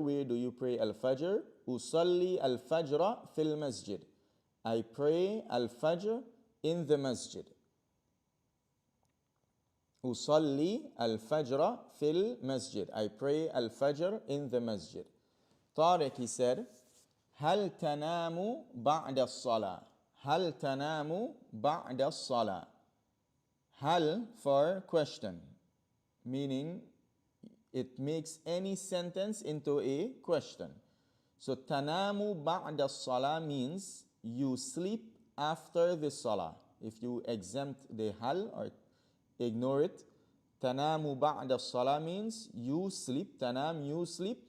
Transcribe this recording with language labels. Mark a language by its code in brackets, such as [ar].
[en] Where do you pray al-fajr? [ar] أصلي الفجر في المسجد. [en] I pray al-fajr in the masjid. [ar] أصلي الفجر في المسجد. [en] I pray al-fajr in the masjid. [ar] Tariq, [en] he said, [ar] هل تنام بعد الصلاة. هل تنام بعد الصلاة. [en] Hal for question, meaning it makes any sentence into a question. So tanamu ba'da salah means you sleep after the salah. If you exempt the hal or ignore it, tanamu ba'da salah means you sleep. Tanam, you sleep.